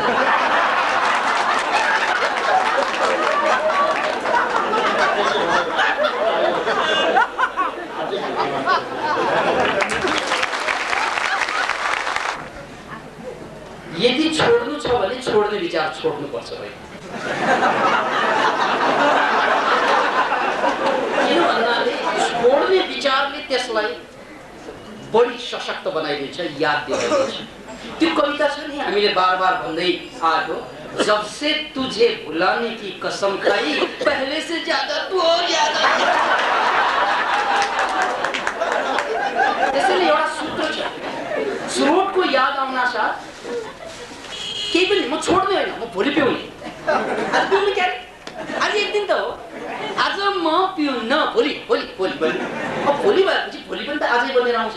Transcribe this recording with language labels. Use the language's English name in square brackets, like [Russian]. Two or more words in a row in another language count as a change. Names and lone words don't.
[Nepali] यदि छोड्नु छ भने छोड्ने विचार छोड्नुपर्छ भाइ। किन भन्नाले छोड्ने विचारले त्यसलाई बढी सशक्त बनाइदिन्छ, याद दिलाइदिन्छ। त्यो कविता छ नि हामीले बार बार भन्दै आएको, [Hindi] जब से तुझे भुलाने की कसम खाई पहले से ज्यादा तू और याद आई। [Nepali] त्यसैले एउटा सूत्र छ, स्रोतको याद आउन साथ केही पनि म छोड्ने होइन, म भोलि पिउने। आज पिउने क्या, आज एक दिन त हो, आज म पिउन्न, भोलि भोलि भोलि भोलि अब भोलि भएपछि भोलि पनि त आजै बनेर आउँछ।